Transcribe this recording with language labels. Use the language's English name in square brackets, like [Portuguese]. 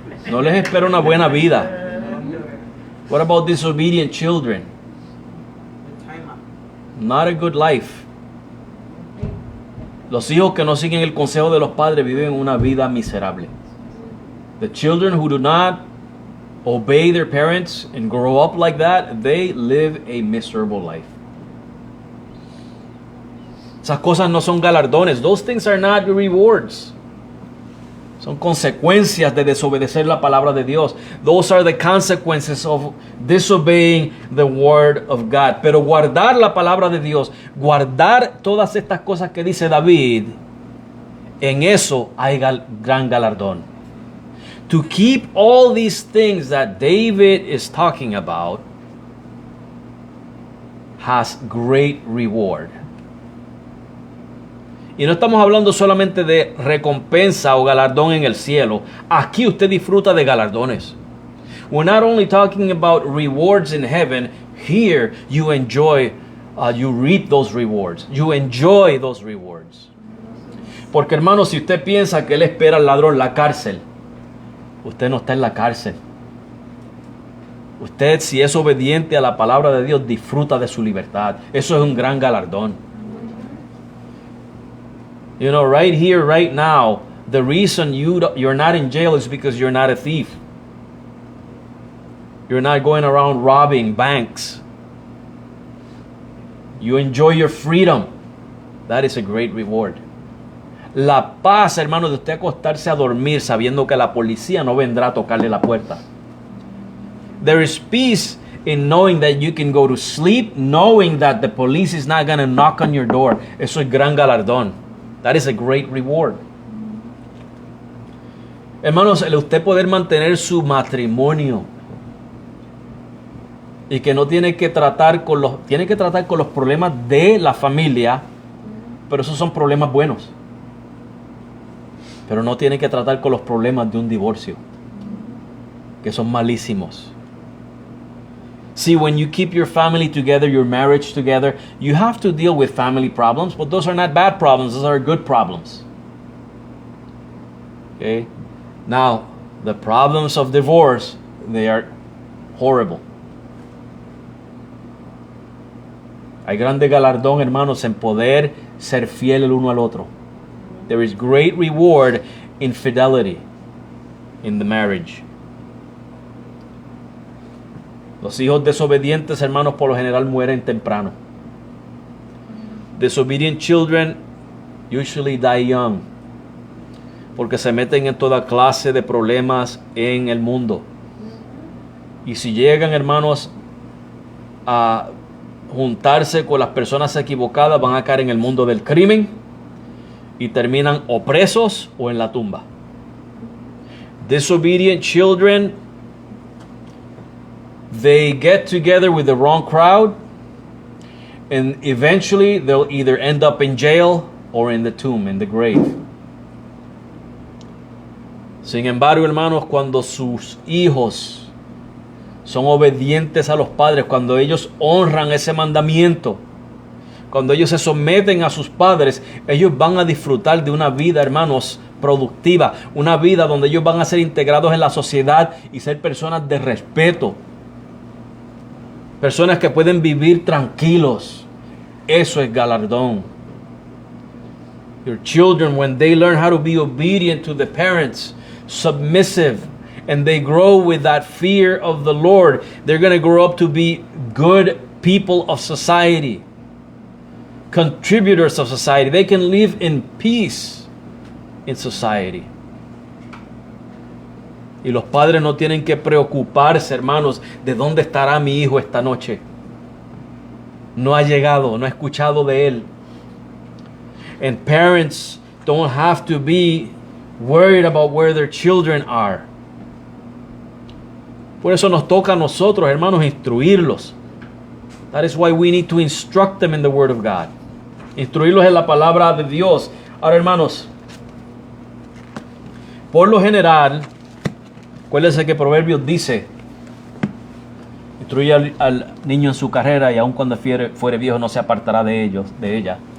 [Spanish] No les espera una buena vida. [English] What about disobedient children? Not a good life. [Spanish] Los hijos que no siguen el consejo de los padres viven una vida miserable. [English] The children who do not obey their parents and grow up like that, they live a miserable life. [Spanish] Esas cosas no son galardones. [English] Those things are not rewards. [Spanish] Son consecuencias de desobedecer la palabra de Dios. [English] Those are the consequences of disobeying the word of God. [Spanish] Pero guardar la palabra de Dios, guardar todas estas cosas que dice David, en eso hay gran galardón. [English] To keep all these things that David is talking about has great reward. [Spanish] Y no estamos hablando solamente de recompensa o galardón en el cielo. Aquí usted disfruta de galardones. [English] We're not only talking about rewards in heaven. Here you enjoy, you reap those rewards. You enjoy those rewards. [Spanish] Porque, hermano, si usted piensa que él espera al ladrón la cárcel, usted no está en la cárcel. Usted, si es obediente a la palabra de Dios, disfruta de su libertad. Eso es un gran galardón. [English] You know, right here, right now, the reason you're not in jail is because you're not a thief. You're not going around robbing banks. You enjoy your freedom. That is a great reward. [Spanish] La paz, hermano, de usted acostarse a dormir sabiendo que la policía no vendrá a tocarle la puerta. [English] There is peace in knowing that you can go to sleep, knowing that the police is not going to knock on your door. [Spanish] Eso es gran galardón. [English] That is a great reward. [Spanish] Hermanos, el usted poder mantener su matrimonio y que no tiene que tratar con los problemas de la familia, pero esos son problemas buenos. Pero no tiene que tratar con los problemas de un divorcio, que son malísimos. [English] See, when you keep your family together, your marriage together, you have to deal with family problems, but those are not bad problems, those are good problems. Okay? Now, the problems of divorce, they are horrible. [Spanish] Hay grande galardón, hermanos, en poder ser fiel el uno al otro. [English] There is great reward in fidelity in the marriage. [Spanish] Los hijos desobedientes, hermanos, por lo general mueren temprano. [English] Disobedient children usually die young, [Spanish] porque se meten en toda clase de problemas en el mundo. Y si llegan, hermanos, a juntarse con las personas equivocadas, van a caer en el mundo del crimen y terminan o presos o en la tumba. [English] Disobedient children, they get together with the wrong crowd, and eventually they'll either end up in jail or in the tomb, in the grave. [Spanish] Sin embargo, hermanos, cuando sus hijos son obedientes a los padres, cuando ellos honran ese mandamiento, cuando ellos se someten a sus padres, ellos van a disfrutar de una vida, hermanos, productiva, una vida donde ellos van a ser integrados en la sociedad y ser personas de respeto. Personas que pueden vivir tranquilos Eso es galardón. [English] Your children, when they learn how to be obedient to the parents, submissive, and they grow with that fear of the Lord, they're going to grow up to be good people of society, contributors of society. They can live in peace in society. [Spanish] Y los padres no tienen que preocuparse, hermanos, de dónde estará mi hijo esta noche. No ha llegado, no ha escuchado de él. [English] And parents don't have to be worried about where their children are. [Spanish] Por eso nos toca a nosotros, hermanos, instruirlos. [English] That is why we need to instruct them in the Word of God. [Spanish] Instruirlos en la palabra de Dios. Ahora, hermanos, por lo general, acuérdense que Proverbios dice: instruye al niño en su carrera y aun cuando fuere viejo no se apartará de ella.